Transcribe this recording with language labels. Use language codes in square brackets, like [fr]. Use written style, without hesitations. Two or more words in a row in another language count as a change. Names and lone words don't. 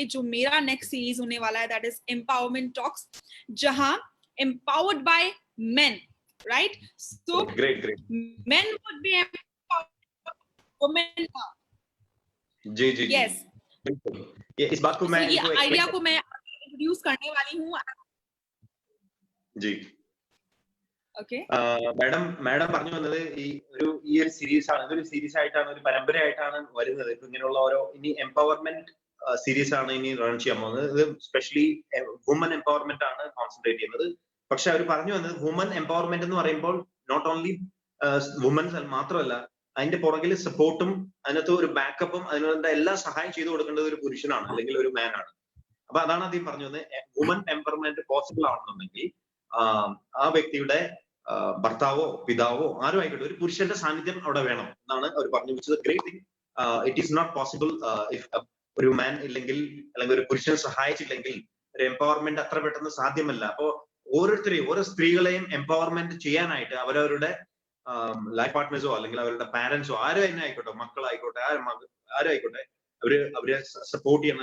[hi] जो मेरा [en] next series [hi] होने वाला है [en] that is empowerment talks, जहां empowered by men, right। सो ग्रेट men would be empowered women. [hi] जी यस, बिल्कुल, ये इस बात को मैं ये आइडिया को मैं इंट्रोड्यूस करने वाली हूँ जी। [ml] ഓക്കെ മാഡം പറഞ്ഞു വന്നത് ഈ ഒരു സീരീസ് ആണ്, ഇതൊരു സീരീസ് ആയിട്ടാണ്, ഒരു പരമ്പരയായിട്ടാണ് വരുന്നത്. ഇപ്പൊ ഇങ്ങനെയുള്ള ഓരോ ഇനി [en] empowerment series [ml] ആണ് ഇനി റൺ ചെയ്യാൻ പോകുന്നത്. ഇത് [en] specially woman empowerment [ml] ആണ് കോൺസെൻട്രേറ്റ് ചെയ്യുന്നത്. പക്ഷെ അവർ പറഞ്ഞു വന്നത് [en] woman empowerment [ml] എന്ന് പറയുമ്പോൾ [en] not only womens [ml] മാത്രമല്ല, അതിന്റെ പുറകിൽ സപ്പോർട്ടും അതിനകത്ത് ഒരു ബാക്കപ്പും അതിനുള്ള എല്ലാ സഹായം ചെയ്തു കൊടുക്കേണ്ടത് ഒരു പുരുഷനാണ് അല്ലെങ്കിൽ ഒരു മാൻ ആണ്. അപ്പൊ അതാണ് അദ്ദേഹം പറഞ്ഞു വന്നത്, [en] woman empowerment possible [ml] ആണെന്നുണ്ടെങ്കിൽ ആ വ്യക്തിയുടെ ഭർത്താവോ പിതാവോ ആരും ആയിക്കോട്ടെ ഒരു പുരുഷന്റെ സാന്നിധ്യം അവിടെ വേണം എന്നാണ് അവർ പറഞ്ഞു വെച്ചത്. [en] great thing. it is not possible if [ml] ഒരു മാൻ ഇല്ലെങ്കിൽ അല്ലെങ്കിൽ ഒരു പുരുഷനെ സഹായിച്ചില്ലെങ്കിൽ ഒരു എംപവർമെന്റ് അത്ര പെട്ടെന്ന് സാധ്യമല്ല. അപ്പോ ഓരോരുത്തരെയും ഓരോ സ്ത്രീകളെയും എംപവർമെന്റ് ചെയ്യാനായിട്ട് അവരവരുടെ [en] life partnerso [ml] അല്ലെങ്കിൽ അവരുടെ പാരന്റ്സോ ആരും തന്നെ ആയിക്കോട്ടെ, മക്കളായിക്കോട്ടെ, ആരും ആയിക്കോട്ടെ, അവരെ സപ്പോർട്ട് ചെയ്യണം.